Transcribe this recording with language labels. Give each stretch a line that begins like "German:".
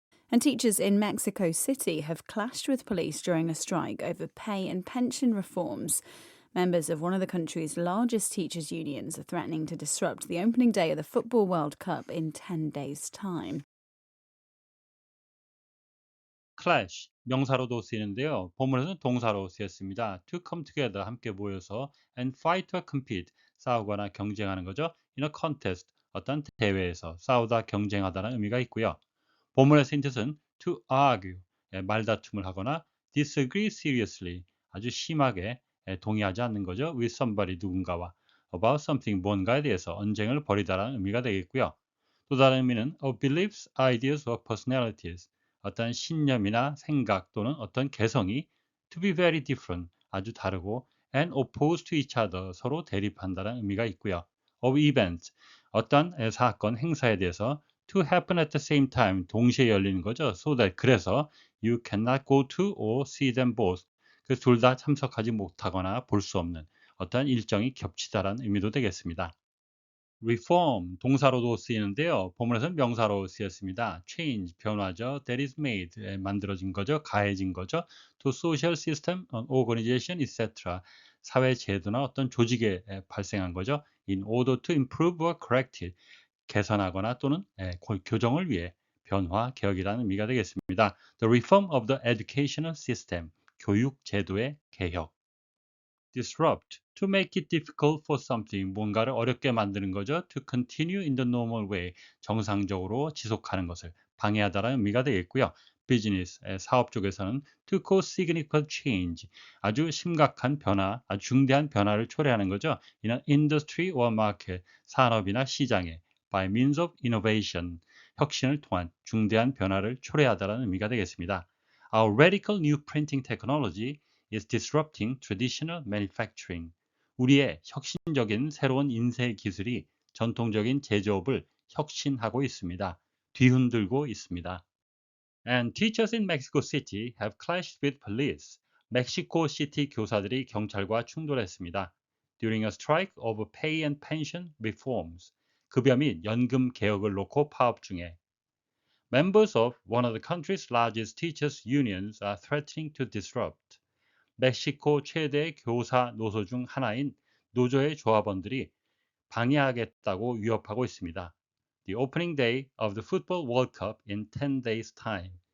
English: And teachers in Mexico City have clashed with police during a strike over pay and pension reforms. Members of one of the country's largest teachers' unions are threatening to disrupt the opening day of the Football World Cup in 10 days' time.
Korean: clash, 명사로도 쓰이는데요. 본문에서는 동사로 쓰였습니다.
English: to come together,
Korean: 함께 모여서
English: and fight or compete,
Korean: 싸우거나 경쟁하는 거죠.
English: in a contest,
Korean: 어떤 대회에서 싸우다 경쟁하다는 의미가 있고요. 본문의 쓰인 뜻은
English: to argue,
Korean: 말다툼을 하거나
English: disagree seriously,
Korean: 아주 심하게 동의하지 않는 거죠.
English: with somebody,
Korean: 누군가와
English: about something,
Korean: 뭔가에 대해서 언쟁을 벌이다라는 의미가 되겠고요. 또 다른 의미는
English: of beliefs, ideas or personalities,
Korean: 어떤 신념이나 생각 또는 어떤 개성이
English: to be very different,
Korean: 아주 다르고
English: and opposed to each other,
Korean: 서로 대립한다는 의미가 있고요.
English: of events,
Korean: 어떤 사건, 행사에 대해서
English: to happen at the same time,
Korean: 동시에 열리는 거죠.
English: so that,
Korean: 그래서
English: you cannot go to or see them both,
Korean: 그 둘 다 참석하지 못하거나 볼 수 없는 어떤 일정이 겹치다라는 의미도 되겠습니다. reform, 동사로도 쓰이는데요. 본문에서는 명사로 쓰였습니다. change, 변화죠.
English: that is made,
Korean: 만들어진 거죠. 가해진 거죠.
English: to social system, organization, etc.
Korean: 사회 제도나 어떤 조직에 발생한 거죠.
English: in order to improve or correct it,
Korean: 개선하거나 또는 교정을 위해 변화, 개혁이라는 의미가 되겠습니다.
English: The reform of the educational system,
Korean: 교육 제도의 개혁.
English: disrupt, to make it difficult for something,
Korean: 뭔가를 어렵게 만드는 거죠.
English: to continue in the normal way,
Korean: 정상적으로 지속하는 것을 방해하다라는 의미가 되겠고요. business, 사업 쪽에서는
English: to cause significant change,
Korean: 아주 심각한 변화, 아주 중대한 변화를 초래하는 거죠.
English: in an industry or market,
Korean: 산업이나 시장에
English: by means of innovation,
Korean: 혁신을 통한 중대한 변화를 초래하다라는 의미가 되겠습니다.
English: Our radical new printing technology is disrupting traditional manufacturing.
Korean: 우리의 혁신적인 새로운 인쇄 기술이 전통적인 제조업을 혁신하고 있습니다. 뒤흔들고 있습니다.
English: And teachers in Mexico City have clashed with police.
Korean: 멕시코 시티 교사들이 경찰과 충돌했습니다.
English: During a strike over pay and pension reforms.
Korean: 급여 및 연금 개혁을 놓고 파업 중에.
English: Members of one of the country's largest teachers unions are threatening to disrupt.
Korean: 멕시코 최대 교사 노조 중 하나인 노조의 조합원들이 방해하겠다고 위협하고 있습니다.
English: The opening day of the Football World Cup in 10 days time.